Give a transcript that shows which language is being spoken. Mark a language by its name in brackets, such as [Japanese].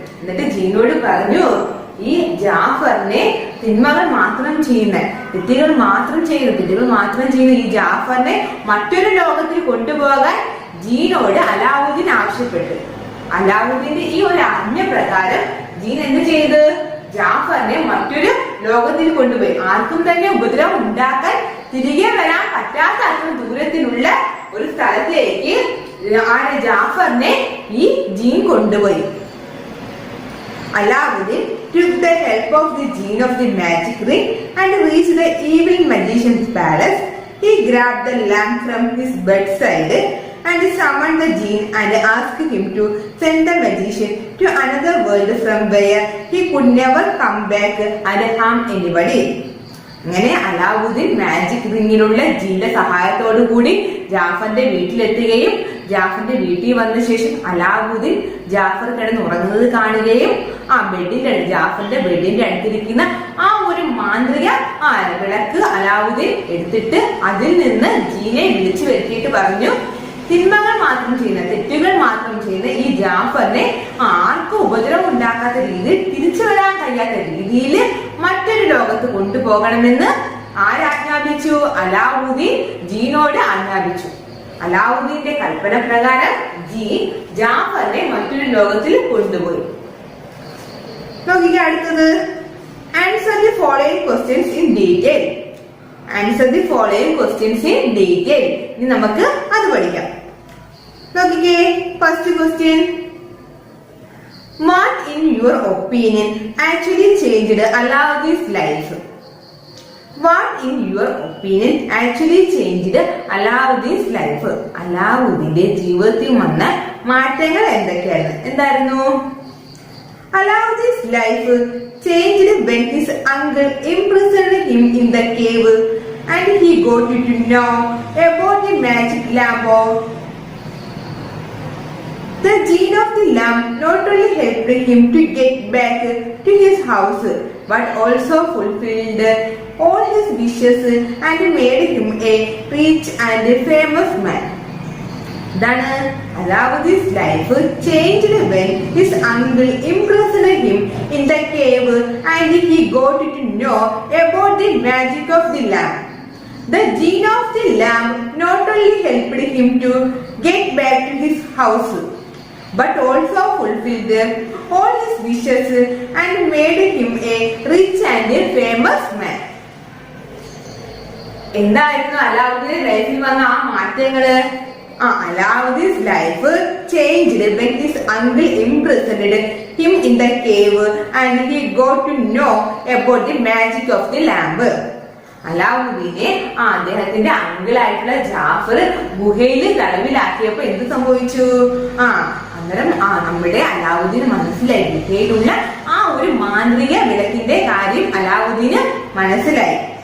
[Malayalam] എന്നിട്ട് ജീനോട് പറഞ്ഞു, ഈ ജാഫറിനെ തിന്മകൾ മാത്രം ചെയ്യുന്ന തെറ്റുകൾ മാത്രം ചെയ്യുന്ന ഈ ജാഫറിനെ മറ്റൊരു ലോകത്തിൽ കൊണ്ടുപോകാൻ ജീനോട് അലാവുദ്ദീൻ ആവശ്യപ്പെട്ടു. അലാവുദ്ദീന്റെ ഈ ഒരു ആജ്ഞ പ്രകാരം ജീൻ എന്ത് ചെയ്ത്? ജാഫറിനെ മറ്റൊരു ലോകത്തിൽ കൊണ്ടുപോയി. ആർക്കും തന്നെ ഉപദ്രവം ഉണ്ടാക്കാൻ തിരികെ വരാൻ പറ്റാത്ത അത്ര ദൂരത്തിലുള്ള ഒരു സ്ഥലത്തേക്ക് ജാഫറിനെ ഈ ജീൻ കൊണ്ടുപോയി. [English] Aladdin took the help of the genie of the magic ring and reached the evil magician's palace. He grabbed the lamp from his bedside and summoned the genie and asked him to send the magician to another world from where he could never come back and harm anybody. [Malayalam] അങ്ങനെ Alauddin magic റിങ്ങിലുള്ള ജീന്റെ സഹായത്തോടു കൂടി ജാഫറിന്റെ വീട്ടിലെത്തുകയും ജാഫറിന്റെ വീട്ടിൽ വന്ന ശേഷം അലാവുദ്ദീൻ ജാഫർ കിടന്ന് ഉറങ്ങുന്നത് കാണുകയും ജാഫറിന്റെ ബെഡിന്റെ അടുത്തിരിക്കുന്ന ആ ഒരു മാന്ത്രിക വിളക്ക് അലാവുദ്ദീൻ എടുത്തിട്ട് അതിൽ നിന്ന് ജീനെ വിളിച്ചു വരുത്തിയിട്ട് പറഞ്ഞു, തിന്മകൾ മാത്രം ചെയ്യുന്ന, തെറ്റുകൾ മാത്രം ചെയ്യുന്ന ഈ ജാഫറിനെ ആർക്കും ഉപദ്രവം ഉണ്ടാക്കാത്ത രീതിയിൽ തിരിച്ചു വരാൻ കഴിയാത്ത രീതിയിൽ മറ്റൊരു ലോകത്ത് കൊണ്ടുപോകണമെന്ന് ആരാജ്ഞാപിച്ചു? അലാവുദ്ദീൻ ജീനോട് ആജ്ഞാപിച്ചു. അലാവുദ്ദീന്റെ കൽപ്പന പ്രകാരം ജീൻ ജാഫറിനെ മറ്റൊരു ലോകത്തിൽ കൊണ്ടുപോയി. നോക്കിക്ക അടുത്തത്, [English] Answer the following questions in detail. Answer the following questions in detail. [Malayalam] ഇനി നമുക്ക് അത് പഠിക്കാം. നോക്കിക്കേ, [English] First question, what in your opinion actually changed Aladdin's life? What in your opinion actually changed Aladdin's life? [Malayalam] അലാവുദ്ദീന്റെ ജീവിതത്തിൽ വന്ന മാറ്റങ്ങൾ എന്തൊക്കെയായിരുന്നു? എന്തായിരുന്നു? [English] Aladdin's life changed when his uncle imprisoned him in the cave and he got to know about the magic lamp. The genie of the lamp not only helped him to get back to his house but also fulfilled all his wishes and made him a rich and famous man. Then Aladdin's life changed when his uncle imprisoned him in the cave and he got to know about the magic of the lamp. The genie of the lamp not only helped him to get back to his house but also fulfilled all his wishes and made him a rich and famous man. [Malayalam] എന്തായിരുന്നു അലാവുദ്ദീന്റെ ലൈഫിൽ വന്ന ആ മാറ്റങ്ങള്? [English] Aladdin's life changed when his uncle imprisoned him in the cave and he got to know about the magic of the lamp. [Malayalam] അലാവുദ്ദീനെ അദ്ദേഹത്തിന്റെ അങ്കിളായിട്ടുള്ള ജാഫർ ഗുഹയിൽ തടവിലാക്കിയപ്പോ എന്ത് സംഭവിച്ചു? അന്നേരം നമ്മുടെ അലാവുദ്ദീന് മനസ്സിലായി, ഗുഹയിലുള്ള ആ ഒരു മാന്ത്രിക വിളക്കിന്റെ കാര്യം അലാവുദ്ദീന് മനസ്സിലായി.